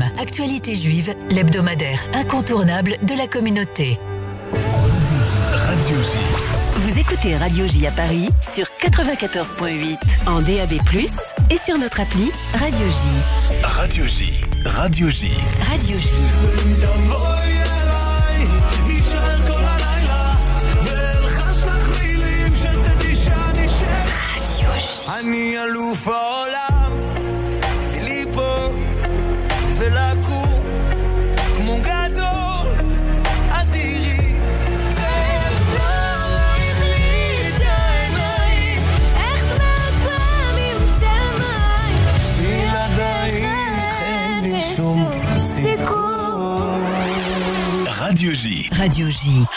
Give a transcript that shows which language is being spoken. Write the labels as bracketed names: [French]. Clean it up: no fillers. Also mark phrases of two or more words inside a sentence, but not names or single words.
[French] Actualité Juive, l'hebdomadaire incontournable de la communauté. Radio J. Vous écoutez Radio J à Paris sur 94.8 en DAB+, et sur notre appli Radio J. Radio J. Radio J. Radio J. [Hebrew] אני אלוף העולם, לי פה ולקום כמו גדול אדירי. [French] Radio J. Radio J.